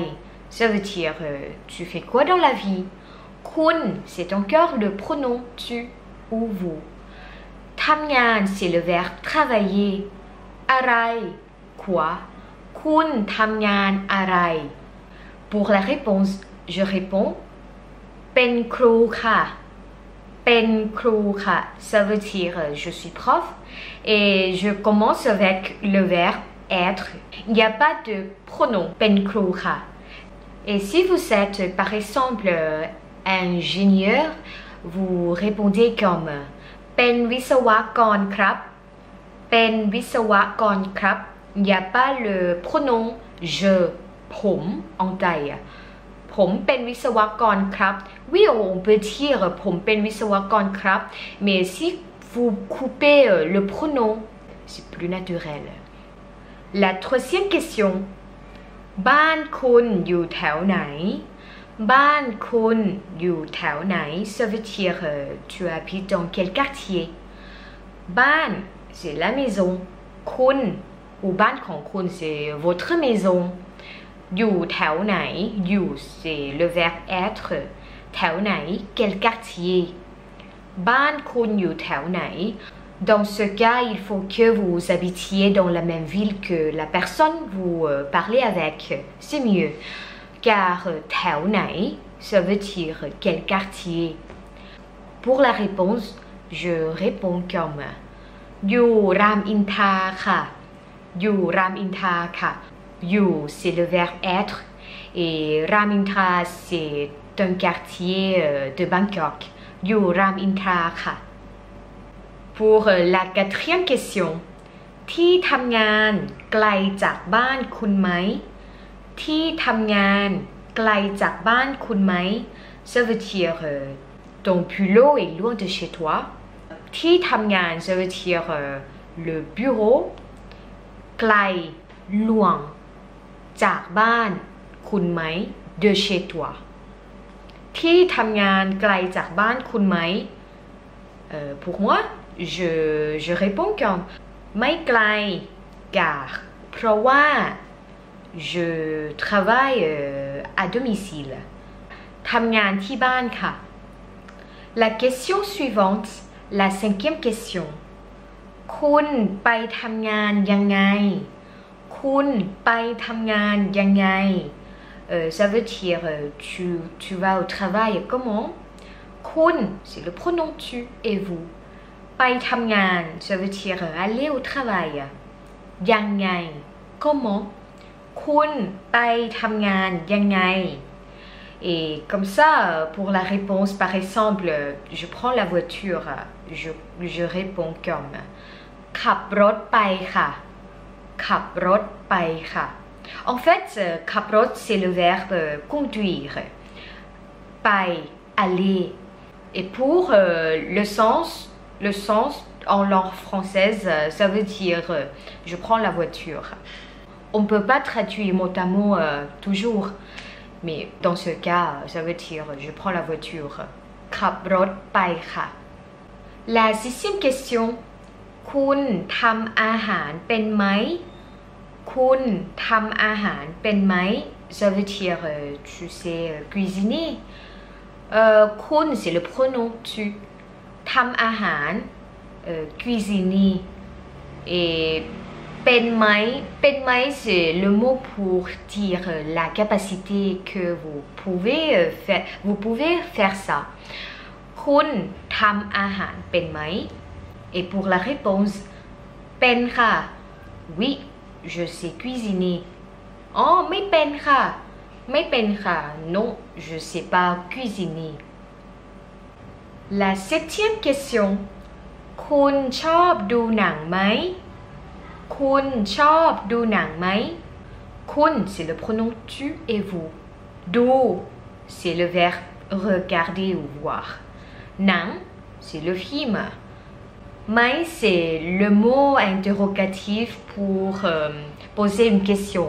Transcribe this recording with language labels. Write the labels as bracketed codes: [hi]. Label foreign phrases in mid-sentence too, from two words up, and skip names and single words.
[fr] Ça veut dire tu fais quoi dans la vie? Kun, c'est encore le pronom tu ou vous. Thamngan, c'est le verbe travailler. [th] Arai, quoi? Kun thamngan arai. [fr] Pour la réponse, je réponds [th] Pen kru kha. Pen kru kha. [fr] Ça veut dire je suis prof. Et je commence avec le verbe être. Il n'y a pas de pronom [th] Pen kru kha. [fr] Et si vous êtes par exemple ingénieur, vous répondez comme [th] Pen visawakon krap. Pen visawakon krap. [fr] Il n'y a pas le pronom je, pom en taille. [th] Pom pen visawakon krap. [fr] Oui, on peut dire [th] pom pen visawakon krap, [fr] mais si vous coupez le pronom, c'est plus naturel. La troisième question. [th] Ban kun yu thao nai. Ban kun yu thao nai. [fr] Ça veut dire tu habites dans quel quartier? Ban, c'est la maison. Kun ou [th] ban kong kun, [fr] c'est votre maison. [th] Yu thao nai. Yu, [fr] c'est le verbe être. [th] Thao nai, [fr] quel quartier? [th] Ban kun yu thao nai. [fr] Dans ce cas, il faut que vous habitiez dans la même ville que la personne vous parlez avec. C'est mieux. Car [th] thao nai, [fr] ça veut dire quel quartier. Pour la réponse, je réponds comme [th] Yu Ram Inta Kha. Yu Ram Inta Kha. Yu, [fr] c'est le verbe être. Et Ram Inta, c'est un quartier de Bangkok. [th] Yu Ram Inta Kha. [fr] Pour la quatrième question. [th] ที่ทำงานไกลจากบ้านคุณไหม ที่ทำงานไกลจากบ้านคุณไหม [fr] Ça veut dire ton boulot est loin de chez toi. ที่ทำงาน ça veut dire le bureau. ไกล loin [th] จากบ้านคุณไหม [fr] de chez toi. [th] ที่ทำงานไกลจากบ้านคุณไหม [fr] Pour moi, je réponds comme [th] ไม่ไกล [fr] car เพราะว่า je travaille à domicile. [th] ทำงานที่บ้านค่ะ [fr] La question suivante, la cinquième question. [th] คุณไปทำงานยังไง คุณไปทำงานยังไง [fr] Ça veut dire tu vas au travail comment? คุณ c'est le pronom tu et vous. [th] ไปทำงาน [fr] ça veut dire aller au travail. ยังไง comment? [th] คุณไปทำงานยังไง [fr] Et comme ça, pour la réponse, par exemple, je prends la voiture, je réponds comme [th] ขับรถไปค่ะ ขับรถไปค่ะ [fr] En fait, kaprot, c'est le verbe conduire. Pai, aller. Et pour le sens en langue française, ça veut dire je prends la voiture. On ne peut pas traduire mot à mot toujours, mais dans ce cas, ça veut dire je prends la voiture. [th] Kaprot pai ค่ะ [fr] La sixième question. [th] คุณทำอาหารเป็นไหม คุณทำอาหารเป็นไหม [fr] Ça veut dire tu sais cuisiner. Kun, c'est le pronom tu. [th] Tam ahan, [fr] cuisiner. Et penmai, c'est le mot pour dire la capacité que vous pouvez faire ça. [th] Kun tam ahan penmai. [fr] Et pour la réponse, pencha. Oui, je sais cuisiner. Oh, mais pencha. Mais pencha, non, je ne sais pas cuisiner. La septième question. [th] คุณชอบดูหนังไหม คุณชอบดูหนังไหม [fr] Kun, c'est le pronom tu et vous. Do, c'est le verbe regarder ou voir. Nang, c'est le film. Mai, c'est le mot interrogatif pour poser une question.